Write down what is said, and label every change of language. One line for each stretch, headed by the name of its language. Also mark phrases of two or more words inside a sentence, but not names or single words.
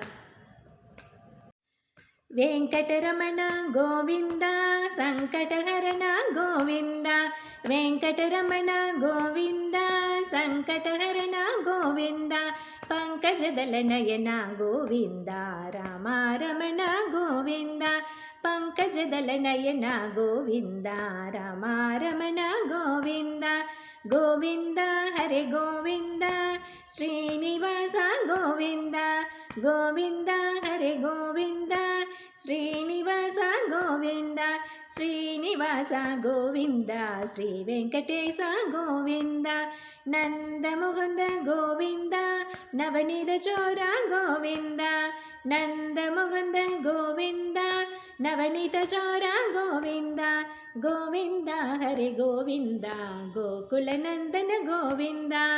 Kannada: ವೆಂಕಟರಮಣ ಗೋವಿಂದ ಸಂಕಟಹರಣ ಗೋವಿಂದ ವೆಂಕಟರಮಣ ಗೋವಿಂದ ಸಂಕಟಹರಣ ಗೋವಿಂದ ಪಂಕಜದಲ ನಯನ ಗೋವಿಂದ ರಾಮಾರಮಣ ಗೋವಿಂದ ಪಂಕಜದಲ ನಯನ ಗೋವಿಂದ ರಾಮಾರಮಣ ಗೋವಿಂದ ಗೋವಿಂದ ಹರೆ ಗೋವಿಂದ ಶ್ರೀನಿವಾಸ ಗೋವಿಂದ ಗೋವಿಂದ ಹರೆ ಗೋವಿಂದ
Telugu: శ్రీనివాస గోవింద శ్రీనివాస గోవింద శ్రీ వెంకటేశ గోవింద నందముకుంద గోవింద నవనీత చోర గోవింద నందముకుంద గోవింద నవనీత చోర గోవింద గోవింద హరి గోవింద గోకుల నందన గోవింద